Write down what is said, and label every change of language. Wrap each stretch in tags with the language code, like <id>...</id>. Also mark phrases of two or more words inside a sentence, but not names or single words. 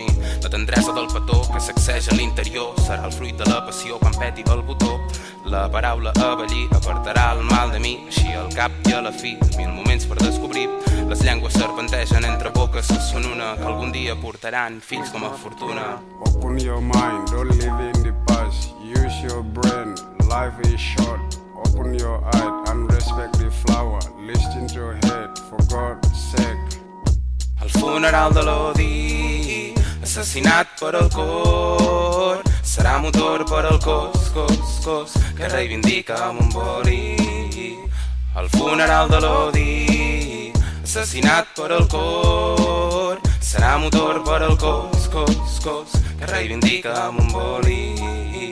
<ca>La tendresa del petó que sacseja l'interior serà el fruit de la passió quan peti el botó. La paraula avellir apartarà el mal de mi, així al cap i a la fi, mil moments per descobrir. Les llengües serpentegen entre boques que són una, que algun dia portaran fills com a fortuna.</ca> <en>Open your mind, don't live in the past. Use your brain, life is short. Open your eye and respect the flower. Listen to your head, for God's sake.</en> <ca>El funeral de l'odi, assassinat per el cor, serà motor per al cos, que reivindica amb un boli. El funeral de l'odi, assassinat per el cor, serà motor per al cos, que reivindica amb un boli.</ca>